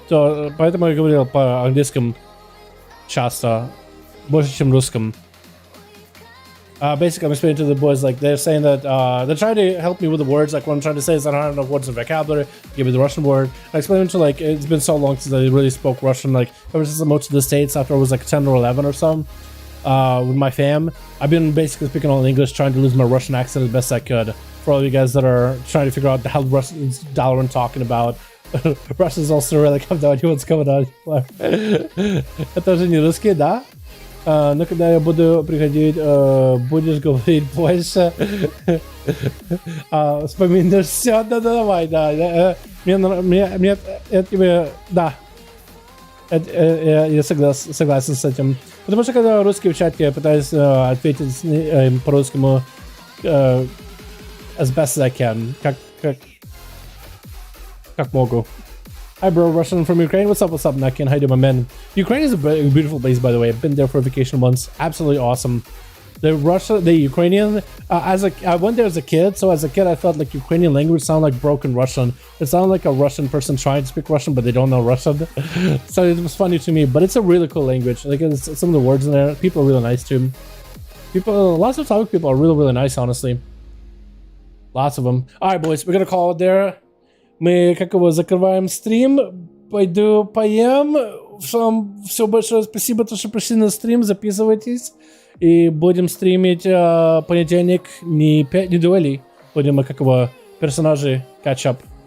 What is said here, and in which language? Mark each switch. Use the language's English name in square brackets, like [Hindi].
[Russian] Поэтому я говорил по-английски часто, больше, чем русском. [English] Basically, I'm explaining to the boys, like, they're saying that, they're trying to help me with the words, like, what I'm trying to say is I don't have enough words in vocabulary, give me the Russian word. I explained to, like, it's been so long since I really spoke Russian, like, ever since I moved to the States after I was, like, 10 or 11 or something, with my fam. I've been basically speaking all English, trying to lose my Russian accent as best I could. For all you guys that are trying to figure out the hell Russian's Dalaran talking about. Russians also really have no idea what's going on. [Russian] Это же не русский, да? Но когда я буду приходить, будешь говорить больше. Вспоминаешь все, давай, да. Мне тебе, да. Я согласен с этим. Потому что когда русский в чате, я пытаюсь ответить по-русскому [English] as best as I can. [Russian] Как могу. [English] Hi bro, Russian from Ukraine. What's up, Nakin? How you doing, my man? Ukraine is a beautiful place, by the way. I've been there for a vacation once. Absolutely awesome. The Ukrainian, I went there as a kid, so as a kid I felt like Ukrainian language sounded like broken Russian. It sounded like a Russian person trying to speak Russian, but they don't know Russian. So it was funny to me, but it's a really cool language. Like, some of the words in there, people are really nice too. Lots of Slavic people are really, really nice, honestly. Lots of them. Alright, boys, we're gonna call it there. [Russian] Мы, как его, закрываем стрим. Пойду поем. Всем все большое спасибо, то, что пришли на стрим, записывайтесь. И будем стримить понедельник, не дуэлей. Будем как его персонажи катчап.